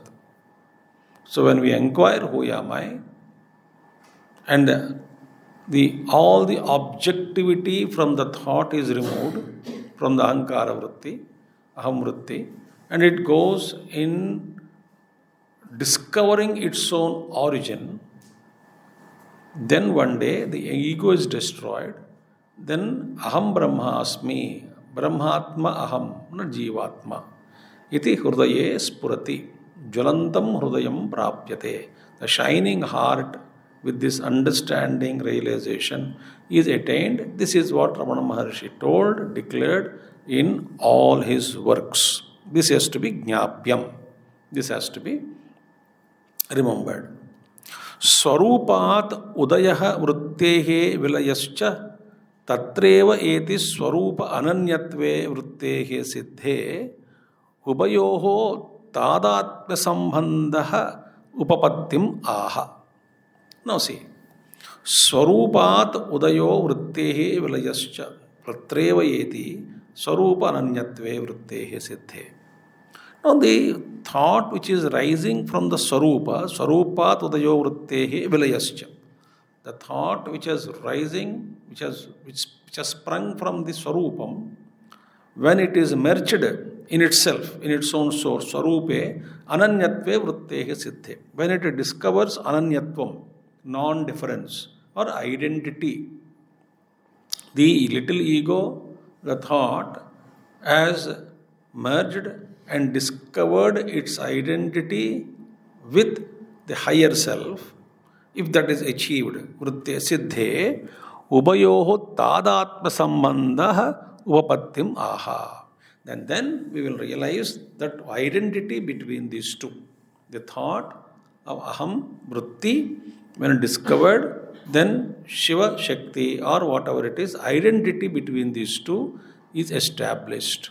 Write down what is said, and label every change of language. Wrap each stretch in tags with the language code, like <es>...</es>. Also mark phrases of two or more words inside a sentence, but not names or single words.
<en>So when we inquire who am I, and all the objectivity from the thought is removed, from the</en> <sa>अहङ्कार वृत्ति, अहं वृत्ति,</sa> <en>and it goes in discovering its own origin, then one day the ego is destroyed, then</en> <sa>अहं ब्रह्मास्मि, ब्रह्मात्मा अहम्,</sa> <en>not Jivatma.</en> <sa>इति हृदये स्फुरति, ज्वलन्तं हृदयं प्राप्यते.</sa> <en>The shining heart with this understanding, realization is attained. This is what Ramana Maharshi told, declared in all his works. This has to be Jnapyam. This has to be remembered.</en> <sa>स्वरूपात् उदयः वृत्तेः विलयश्च तत्रैव इति स्वरूप अनन्यत्वे वृत्तेः सिद्धे उभयोः तादात्म्य सम्बन्ध उपपत्तिम् आह.</sa> <en>Now see,</en> <sa>स्वरूपात् उदयो वृत्तेः विलयश्च तत्रैव इति स्वरूप अनन्यत्वे वृत्तेः सिद्धे.</sa> <en>Now the thought which is rising from the</en> <sa>स्वरूपात् उदयो वृत्तेः विलयश्च.</sa> <en>The thought which is rising, which has sprung from the Swarupam, when it is merged in itself, in its own source,</en> <sa>स्वरूपे, अनन्यत्वे वृत्तेः सिद्धे.</sa> <en>When it discovers Ananyatvam, non-difference or identity, the little ego, the thought, has merged and discovered its identity with the higher self. If that is achieved,</en> <sa>वृत्तेः सिद्धे, उभयोः तादात्म्य सम्बन्ध उपपत्तिम् आह.</sa> <en>Then we will realize that identity between these two. The thought of aham, vritti, when discovered, then Shiva, Shakti or whatever it is, identity between these two is established.</en>